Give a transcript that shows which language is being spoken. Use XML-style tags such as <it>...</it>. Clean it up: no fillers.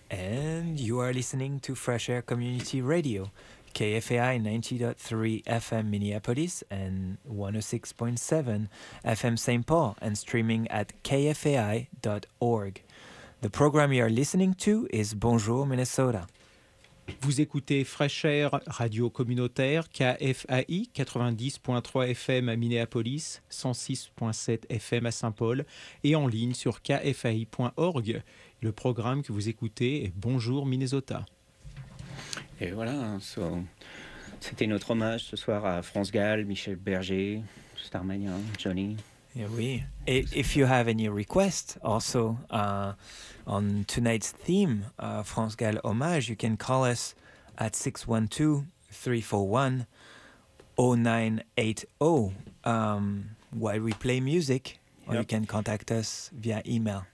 <en>And you are listening to Fresh Air Community Radio, KFAI 90.3 FM Minneapolis and 106.7 FM St. Paul, and streaming at kfai.org. The program you are listening to is Bonjour Minnesota.</en> <fr>Vous écoutez Fresh Air Radio Communautaire, KFAI 90.3 FM à Minneapolis, 106.7 FM à Saint-Paul et en ligne sur kfai.org. Le programme que vous écoutez est Bonjour Minnesota. Et voilà, so, c'était notre hommage ce soir à France Gall, Michel Berger, Starmanian, Johnny. Yeah, oui.</fr> <en>If you have any requests also on tonight's theme, France Gall hommage, you can call us at 612-341-0980 while we play music, or you can contact us via email.</en>